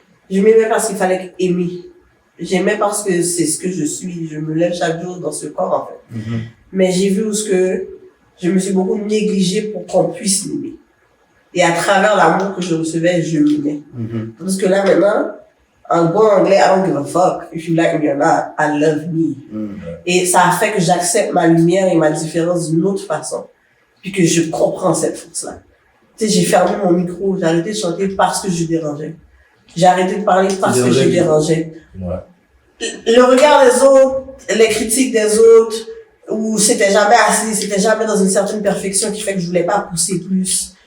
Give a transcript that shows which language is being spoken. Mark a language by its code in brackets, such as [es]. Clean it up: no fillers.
[fr] Je m'aimais parce qu'il fallait aimer. J'aimais parce que c'est ce que je suis. Je me lève chaque jour dans ce corps, en fait. Mais j'ai vu où ce que je me suis beaucoup négligée pour qu'on puisse m'aimer. Et à travers l'amour que je recevais, je m'aimais. Parce que là, maintenant, en bon anglais, [en] I don't give a fuck. If you like me or not, I love me. [fr] Et ça a fait que j'accepte ma lumière et ma différence d'une autre façon. Puis que je comprends cette force-là. Tu sais, j'ai fermé mon micro, j'ai arrêté de chanter parce que je dérangeais. J'ai arrêté de parler parce que je dérangeais. Le regard des autres, les critiques des autres, où c'était jamais assez, c'était jamais dans une certaine perfection qui fait que je voulais pas pousser plus.